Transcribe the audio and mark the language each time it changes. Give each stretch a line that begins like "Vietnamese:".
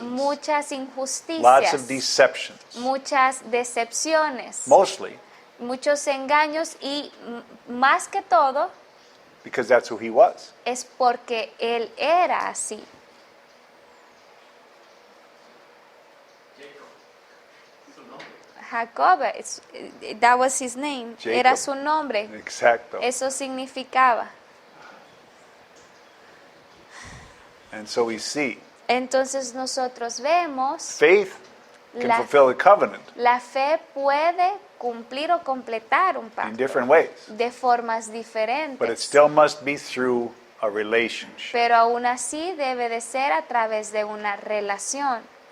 Spanish: muchas
English: lots of
Spanish: injusticias,
English: deceptions.
Spanish: muchas decepciones,
English: Mostly
Spanish: muchos engaños y más que todo
English: because that's who he was.
Spanish: es porque él era así.
English: Jacob, that was his name, era
Spanish: Jacob. su nombre, Exacto. eso significaba.
English: And so we see
Spanish: Entonces nosotros vemos,
English: faith can
Spanish: La-
English: fulfill the covenant
Spanish: la fe puede cumplir o completar un
English: in
Spanish: pacto
English: different ways,
Spanish: de formas
English: but it
Spanish: diferentes,
English: still must be through a relationship.
Spanish: pero aún así debe de ser a través de una relación.